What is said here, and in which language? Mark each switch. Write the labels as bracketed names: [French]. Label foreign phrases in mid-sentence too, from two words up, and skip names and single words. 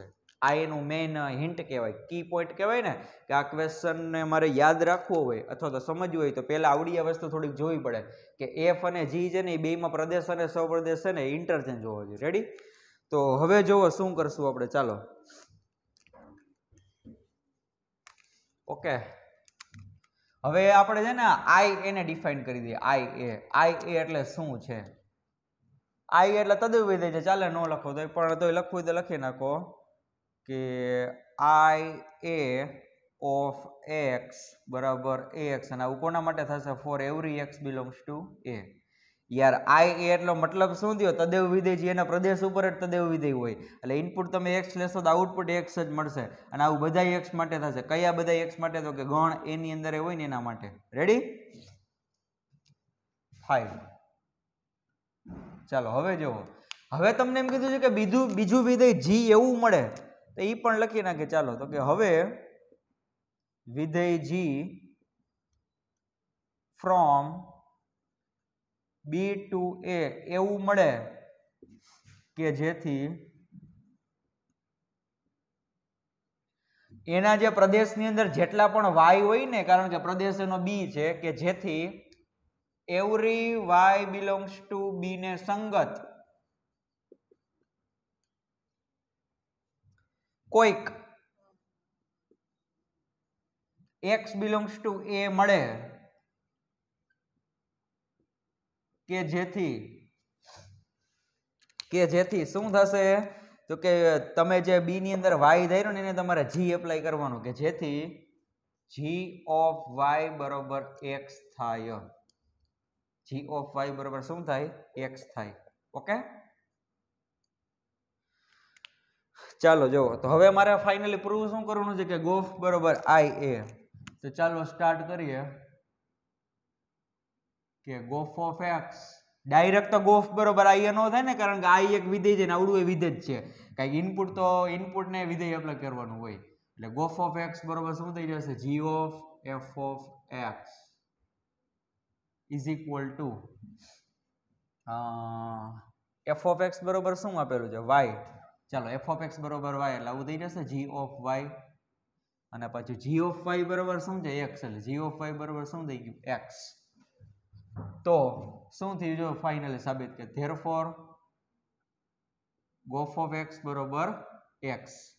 [Gujarati] આ એનું [English] main hint [Gujarati] કહેવાય, [English] key point [Gujarati] કહેવાય ને, કે આ ક્વેશ્ચનને મારે યાદ રાખવો હોય અથવા તો સમજવું હોય તો પહેલા આવડી આ વસ્તુ થોડીક જોવી પડે કે f અને g છે ને એ બેમાં પ્રદેશ અને સહપ્રદેશ છે ને ઇન્ટરચેન્જ હોવો જોઈએ. રેડી? તો હવે જુઓ શું કરશું આપણે. ચાલો ઓકે, હવે આપણે છે ને i એને ડિફાઇન કરી દઈએ. i a એટલે શું છે? i એટલે તદ્દિવ વિધેય છે. ચાલે ન લખો તો પણ તોય લખવું તો લખી નાખો કે [English] i a of x [Gujarati] બરાબર ax, અને આવું કોના માટે થશે? [English] for every x belongs to a. [Gujarati] યાર i a એટલો મતલબ શું થયો? તદ્દેવ વિધેય છે, એના પ્રદેશ ઉપર જ તદ્દેવ વિધેય હોય, એટલે ઇનપુટ તમે x લેશો તો આઉટપુટ x જ મળશે, અને આવું બધા x માટે થશે. કયા બધા x માટે? તો કે ગણ a ની અંદર હોય ને એના માટે. રેડી? ફાઇન. ચાલો હવે જુઓ, હવે તમને એમ કીધું છે કે બીજું વિધેય g એવું મળે તો એ પણ લખી નાખે. ચાલો, તો કે હવે વિધેય g [English] from b to a [Gujarati] એવું મળે કે જેથી એના જે પ્રદેશની અંદર જેટલા પણ y હોય ને, કારણ કે પ્રદેશ એનો b છે, કે જેથી [English] every y belongs to b [Gujarati] ને સંગત કોઈક [English] x belongs to a [Gujarati] મળે, કે જેથી શું થશે? તો કે તમે જે b ની અંદર y ધાર્યો ને એને તમારે g એપ્લાય કરવાનું, કે જેથી [English] g of y [Gujarati] બરોબર x થાય. [English] g of y [Gujarati] બરોબર શું થાય? x થાય. ઓકે, ચાલો જુઓ, તો હવે મારે [English] finally prove [Gujarati] શું કરવાનું છે કે ગોફ બરોબર i a. તો ચાલો સ્ટાર્ટ કરીએ કે [English] gof of x [Gujarati] ડાયરેક્ટ તો ગોફ બરોબર i a નો થાય ને, કારણ કે i એક વિધેય છે ને આવડું એ વિધેય છે. કઈક ઇનપુટ તો ઇનપુટ ને વિધેય એપ્લાય કરવાનું હોય, એટલે [English] gof of x [Gujarati] બરોબર શું થઈ જશે? [English] g of f of x is equal to f of x [Gujarati] બરોબર શું આપેલું છે? [English] y. [Gujarati] ચાલો [English] f of x [Gujarati] બરોબર y એટલે આવું થઈ જશે [English] g of y, [Gujarati] અને પછી [English] g of y [Gujarati] બરોબર શું છે? x. એટલે [English] g of y [Gujarati] બરોબર શું થઈ ગયું? x. તો શું થયું? જો ફાઇનલી સાબિત કે [English] therefore gof of x [Gujarati] બરોબર x.